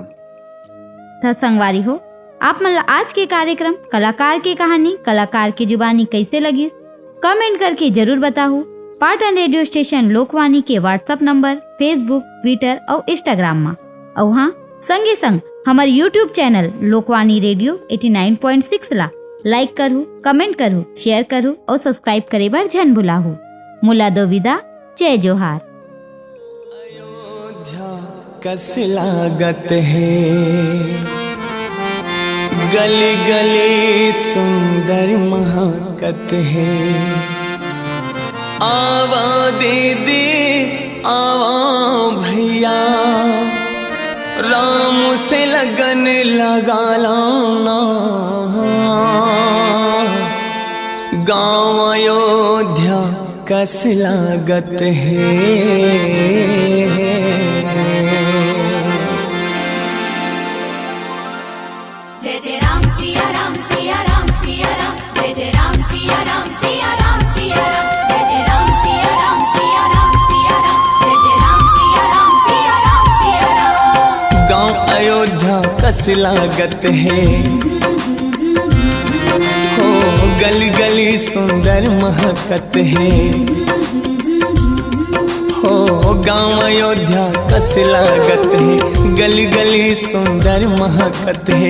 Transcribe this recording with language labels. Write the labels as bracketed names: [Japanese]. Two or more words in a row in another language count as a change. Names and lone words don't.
[Chhattisgarhi] था संगवारी हो, आप मतलब आज के कार्यक्रम कलाकार की कहानी कलाकार की जुबानी कैसे लगी कमेंट करके जरूर बताओ। पाटन रेडियो स्टेशन लोकवाणी के [English] WhatsApp number, [Chhattisgarhi] फेसबुक, ट्विटर और इंस्टाग्राम में, और हाँ संगे संग हमारे यूट्यूब चैनल लोकवाणी रेडियो 89.6 ला लाइक करूँ, कमेंट करूँ, शेयर करूँ और सब्सक्राइब करे बार झन भुलाहू। मुला दो विदा, जय जोहार। अयोध्या कस लागत है, गली गली सुंदर महकत है। आवा दीदी आवा भैया, राम से लगन लगा लाना। गाँव अयोध्या कस लागत है। जय जय राम सिया राम सिया राम सिया राम, जय जय राम सिया राम सिया राम सिया राम, जय जय राम सिया राम सिया राम सिया राम, जय जय राम सिया राम सिया राम सिया राम। गाँव अयोध्या कस लागत है, हो गली गली सुंदर महकत है। हो गाँव अयोध्या कस लागत है, गली गली सुंदर महकत है।